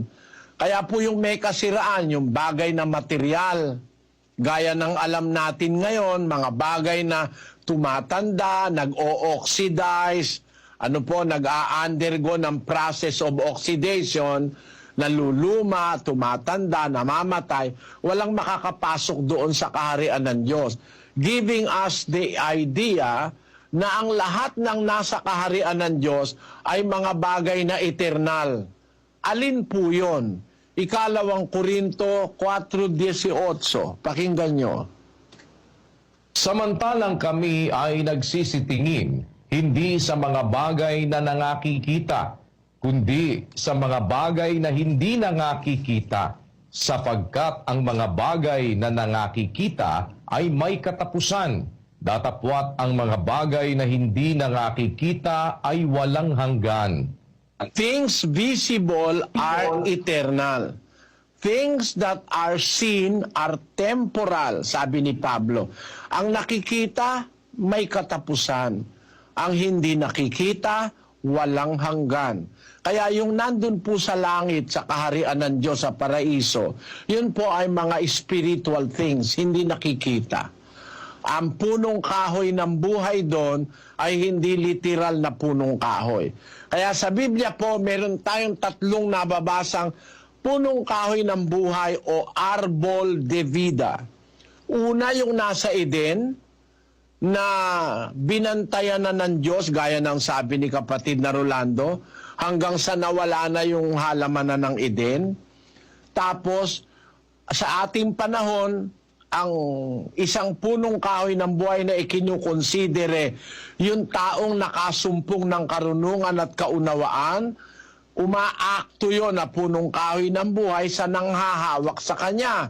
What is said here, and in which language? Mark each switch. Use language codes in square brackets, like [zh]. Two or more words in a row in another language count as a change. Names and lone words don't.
[tl] Kaya po yung may kasiraan, yung bagay na material, gaya ng alam natin ngayon, mga bagay na tumatanda, nag-o-oxidize, nag-a-undergo ng [en] process of oxidation, [tl] naluluma, tumatanda, namamatay, walang makakapasok doon sa kaharian ng Diyos. [en] Giving us the idea [tl] na ang lahat ng nasa kaharian ng Diyos ay mga bagay na eternal. Alin po yun? 2 Korinto 4:18. Pakinggan nyo. Samantalang kami ay nagsisitingin, hindi sa mga bagay na nangakikita, kundi sa mga bagay na hindi nangakikita, sapagkat ang mga bagay na nangakikita ay may katapusan, datapwat ang mga bagay na hindi nangakikita ay walang hanggan. [en] Things visible are eternal. Things that are seen are temporal, [tl] sabi ni Pablo. Ang nakikita, may katapusan. Ang hindi nakikita, walang hanggan. Kaya yung nandun po sa langit, sa kaharian ng Diyos, sa paraiso, yun po ay mga [en] spiritual things, [tl] hindi nakikita. Ang punong kahoy ng buhay doon ay hindi literal na punong kahoy. Kaya sa Biblia po, meron tayong 3 nababasang punong kahoy ng buhay o [es] arbol de vida. [tl] Una, yung nasa Eden, na binantayan na ng Diyos, gaya ng sabi ni kapatid na Rolando, hanggang sa nawala na yung halamanan ng Eden. Tapos, sa ating panahon, ang isang punong kahoy ng buhay na ikinukonsidere, yung taong nakasumpong ng karunungan at kaunawaan, umaakto yun na punong kahoy ng buhay sa nanghahawak sa kanya.